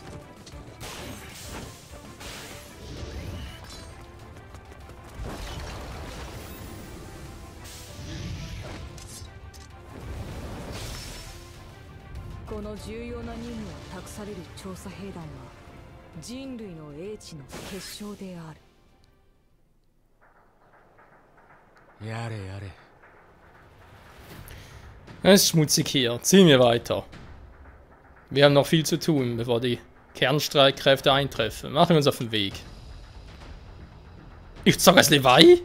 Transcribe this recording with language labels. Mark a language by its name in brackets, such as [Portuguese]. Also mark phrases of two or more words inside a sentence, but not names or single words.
[Japanese] この重要な任務を託される調査兵団は人類の英知の結晶である。 [German] Ja. Es ist schmutzig hier. Ziehen wir weiter. Wir haben noch viel zu tun, bevor die Kernstreitkräfte eintreffen. Machen wir uns auf den Weg. Ich sage als Levi?